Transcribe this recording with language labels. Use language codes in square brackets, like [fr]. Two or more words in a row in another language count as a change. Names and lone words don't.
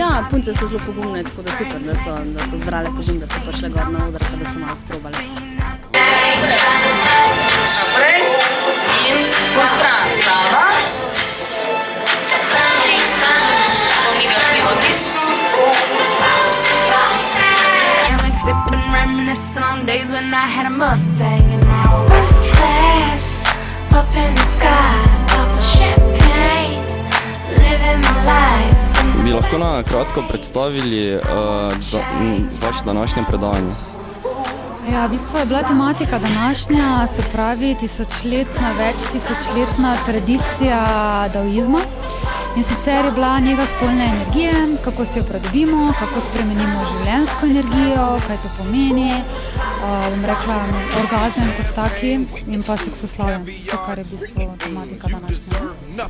[sl] Ja, punce so zelo pogumne, tako da super, da so zbrale pogum, da so prišle gor na oder, da so malo sprobale. Naprej in po stran. Glava. Pomigaš levo tis. [en] Sipping, reminiscing on days when I had a Mustang and now first class up in the sky, popping champagne, living my life. [sl] Bi lahko na kratko predstavili vaše današnje predavanje? Ja, v bistvu je bila tematika današnja, se pravi več tisočletna tradicija daoizma. In sicer je bila njega spolne energije, kako si jo pridobimo, kako spremenimo življenjsko energijo, kaj to pomeni, bom rekla, orgazem kot taki in pa seksoslavje, to kar je v bistvu tematika današnja.